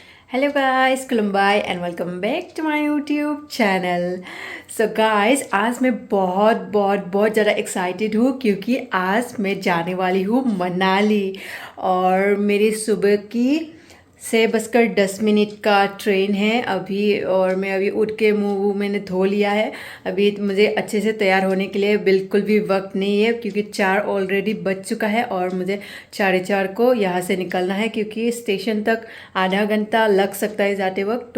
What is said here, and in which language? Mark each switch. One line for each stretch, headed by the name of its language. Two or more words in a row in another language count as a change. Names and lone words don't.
English: hello guys, खुलुमबाय and welcome back to my YouTube channel. so guys,
Hindi: आज मैं बहुत ज़्यादा एक्साइटेड हूँ क्योंकि आज मैं जाने वाली हूँ मनाली। और मेरी सुबह की 6:10 का ट्रेन है अभी। और मैं अभी उठ के मुँह मैंने धो लिया है। अभी मुझे अच्छे से तैयार होने के लिए बिल्कुल भी वक्त नहीं है क्योंकि 4 ऑलरेडी बज चुका है और मुझे 4:30 को यहाँ से निकलना है क्योंकि स्टेशन तक आधा घंटा लग सकता है जाते वक्त।